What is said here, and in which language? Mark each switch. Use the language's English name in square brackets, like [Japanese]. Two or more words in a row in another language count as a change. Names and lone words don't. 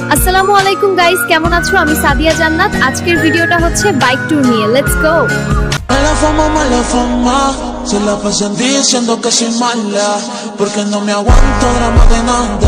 [Arabic] السلام عليكم [Bangla] গাইস, কেমন আছো? আমি সাদিয়া জান্নাত। আজকের ভিডিওটা হচ্ছে বাইক ট্যুর নিয়ে। [English] let's go. [Spanish] Mala fama, se la pasan diciendo que soy mala, porque no me aguanto drama de nada.